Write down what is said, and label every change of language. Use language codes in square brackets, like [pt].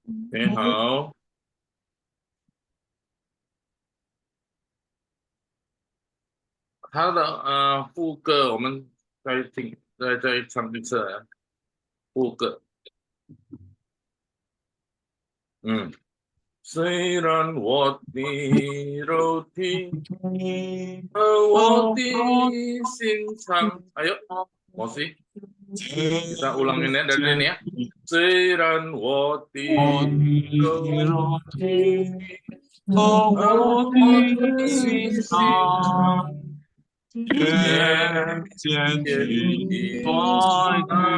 [zh] 你好，他的副歌我们再唱一次副歌。虽然我的肉体和我的心肠， [id] mau sih kita ulangin ya dari ini ya. [zh] 虽然我的肉体和我的心肠渐渐地衰退，